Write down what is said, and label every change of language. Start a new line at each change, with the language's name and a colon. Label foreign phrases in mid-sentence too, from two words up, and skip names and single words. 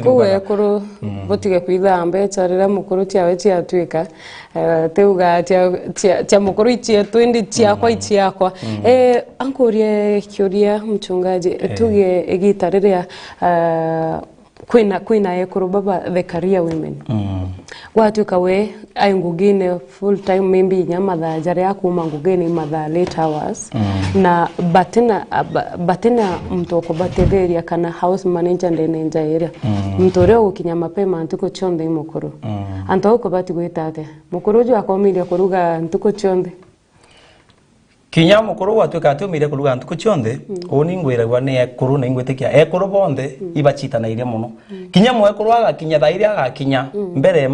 Meru: ruga kwekuru botige kwitha mbecha rira mukuru tiawe tiatwika teuga tia mukuru itie twendi tiakwa itiakwa ankurie kiuria mchungaji tuge egita riria kwina ekuru baba
English: the career women
Meru: gwatuka we ai ngugine
English: full time maybe
Meru: nyamatha jare yakuma ngugine matha
English: late hours
Meru: na batina mtoko batetheria kana
English: house manager
Meru: ndene njaira mtore gukinya mapema ntuko chonde mukuru anto ko bati gwitate mukuru ju akomiria kuruga ntuko chonde kinya mukuru watwika atumire kuruga ntuko chonde oni ngwiragwa ne ekuru na ingwetekia ekuru bonde ibachita na ile muno kinya mwekuru agakinya thaire agakinya mbere